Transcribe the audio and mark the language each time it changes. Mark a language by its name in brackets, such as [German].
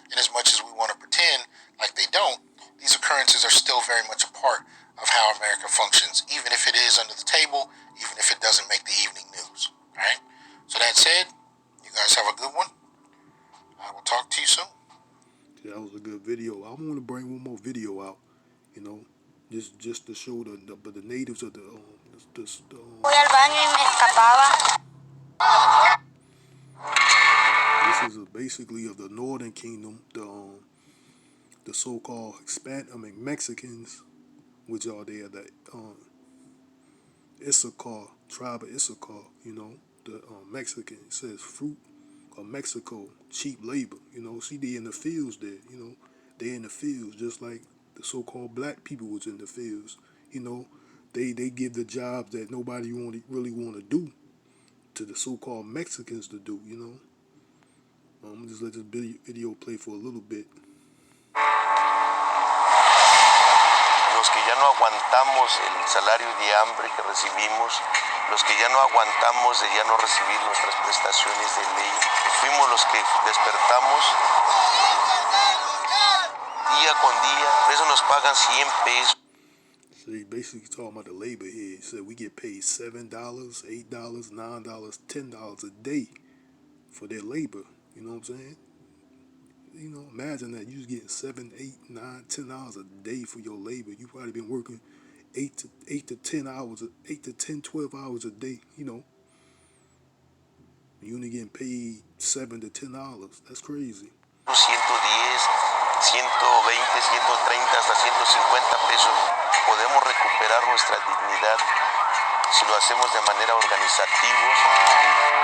[English] In as much as we want to pretend like they don't, these occurrences are still very much a part of how America functions, even if it is under the table, even if it doesn't make the evening news. All right? So that said, you guys have a good one. I will talk to you soon. Yeah, that was a good video. I want to bring one more video out. You know, just to show the natives of [Spanish] Fui al baño y me escapaba. [English] This is basically of the Northern Kingdom, the so-called Mexicans, which are there, the Issachar, tribe of Issachar. You know, the Mexican, it says fruit of Mexico, cheap labor. You know, see, they in the fields there. You know, they in the fields just like the so-called black people was in the fields. You know, they give the jobs that nobody really want to do to the so-called Mexicans to do. You know, I'm gonna just let this video play for a little bit. [Spanish] Los que ya no aguantamos el salario de hambre que recibimos, los que ya no aguantamos de ya no recibir nuestras prestaciones de ley, fuimos los que despertamos día con día, por eso nos pagan 100 pesos. [English] So he basically talking about the labor here. He said we get paid $7, $8, $9, $10 a day for their labor. You know what I'm saying? You know, imagine that you was getting $7, $8, $9, $10 a day for your labor. You probably been working 8 to 10 hours, 8 to 10, 12 hours a day. You know, you only getting paid $7 to $10. That's crazy. [Spanish] 110, 120, 130, hasta 150 pesos, podemos recuperar nuestra dignidad si lo hacemos de manera organizativa.